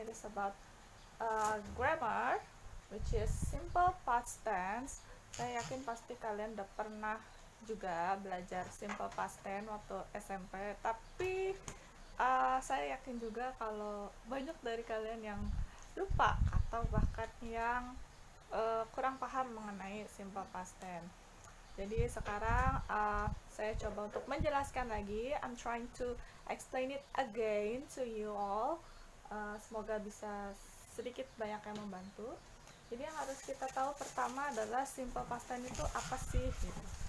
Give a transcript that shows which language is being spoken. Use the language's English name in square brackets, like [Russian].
[English] It is about grammar, which is simple past tense. [Indonesian] Saya yakin pasti kalian udah pernah juga belajar simple past tense waktu SMP, tapi saya yakin juga kalau banyak dari kalian yang lupa atau bahkan yang kurang paham mengenai simple past tense. Jadi sekarang saya coba untuk menjelaskan lagi. [English] I'm trying to explain it again to you all. [Indonesian] Semoga bisa sedikit banyak yang membantu. Jadi yang harus kita tahu pertama adalah simple past tense itu apa sih? Gitu.